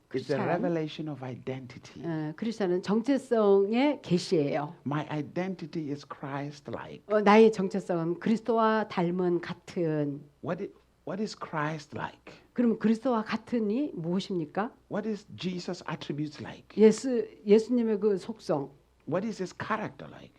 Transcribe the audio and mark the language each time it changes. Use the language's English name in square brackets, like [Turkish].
[English] is the revelation of identity. [Korean] 크리스찬은 정체성의 계시예요. [English] My identity is Christ-like. [Korean] 나의 정체성은 그리스도와 닮은 같은. [English] What is Christ-like? [Korean] 그럼 그리스도와 같은이 무엇입니까? [English] What is Jesus' attributes like? [Korean] 예수님의 그 속성, [English] What is his character like?